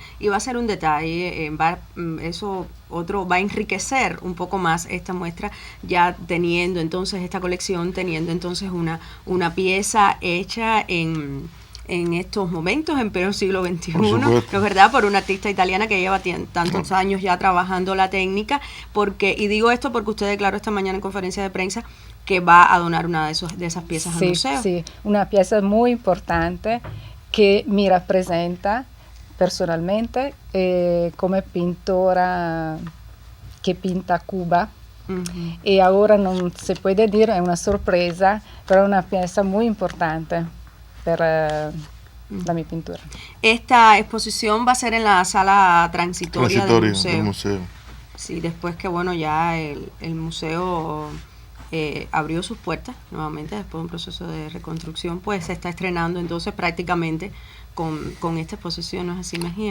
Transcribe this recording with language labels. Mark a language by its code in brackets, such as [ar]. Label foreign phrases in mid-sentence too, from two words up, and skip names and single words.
[es] Y va a ser un detalle, va a enriquecer un poco más esta muestra, ya teniendo entonces esta colección, teniendo entonces una pieza hecha en estos momentos, en pleno siglo XXI, ¿no es verdad? Por una artista italiana que lleva tantos años ya trabajando la técnica, y digo esto porque usted declaró esta mañana en conferencia de prensa que va a donar una de esas piezas al museo. Sí, una pieza muy importante que me representa personalmente [it] come pintora che pinta [es] Cuba. [it] E ahora non si può dire, è una sorpresa, però è [es] una pieza muy importante [it] per la mia pintura. [es] Esta exposición va a ser en la sala transitoria del museo. Sí, después que ya el museo abrió sus puertas nuevamente después de un proceso de reconstrucción, pues se está estrenando entonces prácticamente con esta exposición, ¿no es así, Mejía?